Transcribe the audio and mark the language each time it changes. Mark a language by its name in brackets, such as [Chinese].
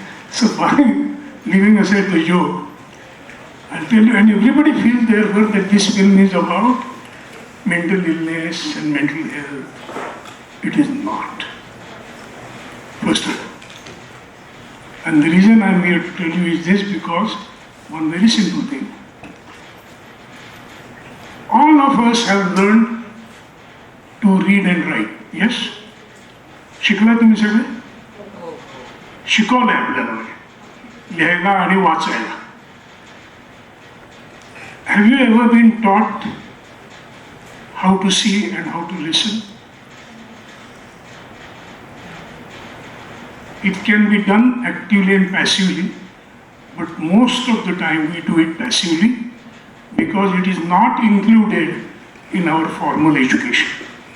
[English] So by leaving aside the joke, I'll tell you, and everybody feels therefore that this film is about mental illness and mental health. It is not. First of all. And the reason I'm here to tell you is this, because one very simple thing. All of us have learned to read and write. [Marathi] Yes? शिकला तुम्ही सगळे? शिकवलंय आपल्याला लिहायला आणि वाचायला. [English] Have you ever been taught how to see and how to listen? It can be done actively and passively, but most of the time we do it passively because it is not included in our formal education.